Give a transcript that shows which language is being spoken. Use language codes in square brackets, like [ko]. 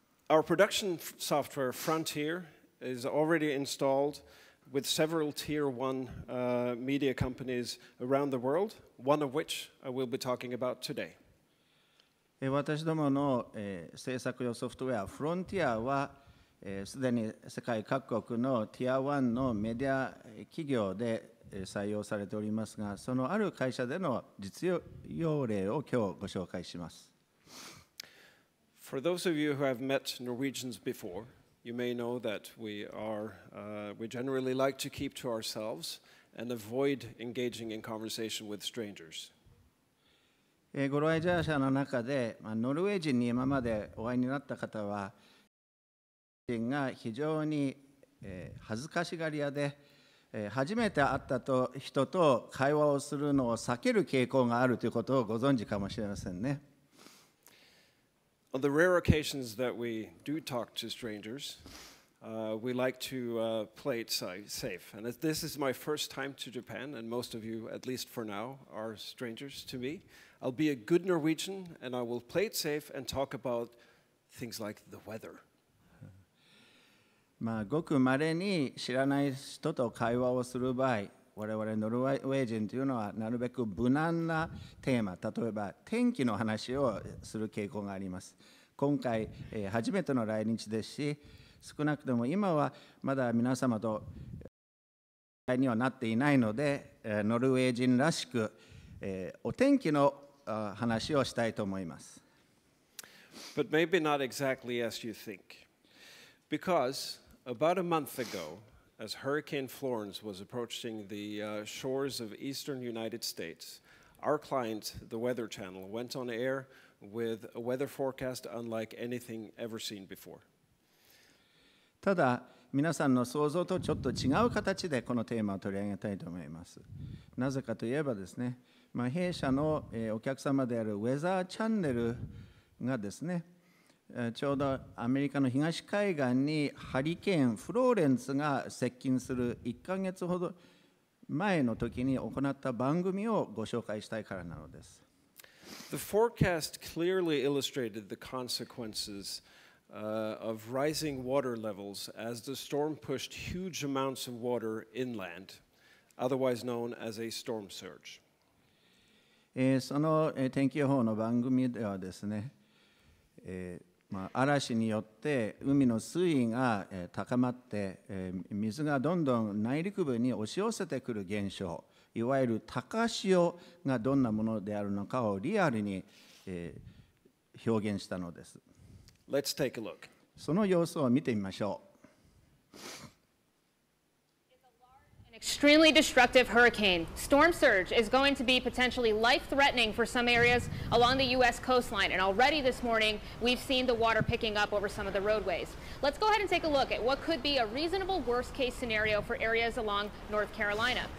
[en] Our production software, Frontier, is already installed with several Tier 1 media companies around the world, one of which I will be talking about today. [ja] 私どもの制作用ソフトウェア、フロンティアはすでに世界各国の Tier 1のメディア企業で採用されておりますが、そのある会社での実用例を今日ご紹介します。 [en] For those of you who have met Norwegians before, you may know that we generally like to keep to ourselves and avoid engaging in conversation with strangers. [ja] ご来場者の中で、ノルウェー人に今までお会いになった方は、人が非常に恥ずかしがり屋で、初めて会った人と会話をするのを避ける傾向があるということをご存知かもしれませんね。 [en] On the rare occasions that we do talk to strangers, we like to play it safe. And as this is my first time to Japan, and most of you, at least for now, are strangers to me, I'll be a good Norwegian and I will play it safe and talk about things like the weather. [ja] ごく稀に知らない人と会話をする場合、我々ノルウェー人というのはなるべく無難なテーマ、例えば天気の話をする傾向があります。今回、初めての来日ですし、少なくとも今はまだ皆様とにはなっていないので、ノルウェー人らしく、お天気の話をしたいと思います。 [en] But maybe not exactly as you think. Because about a month ago, as Hurricane Florence was approaching the shores of eastern United States, our client, the Weather Channel, went on air with a weather forecast unlike anything ever seen before. [ja] ただ、皆さんの想像とちょっと違う形でこのテーマを取り上げたいと思います。なぜかといえばですね、弊社のお客様であるウェザーチャンネルがですね、ちょうどアメリカの東海岸にハリケーンフローレンツが接近する1ヶ月ほど前の時に行った番組をご紹介したいからなのです。 [en] The forecast clearly illustrated the consequences of rising water levels as the storm pushed huge amounts of water inland, otherwise known as a storm surge. [ja] その天気予報の番組ではですね、嵐によって海の水位が高まって水がどんどん内陸部に押し寄せてくる現象、いわゆる高潮がどんなものであるのかをリアルに表現したのです。 [en] Let's take a look. [ja] その様子を見てみましょう。 [en] Extremely destructive hurricane. Storm surge is going to be potentially life-threatening for some areas along the U.S. coastline. And already this morning, we've seen the water picking up over some of the roadways. Let's go ahead and take a look at what could be a reasonable worst-case scenario for areas along North Carolina.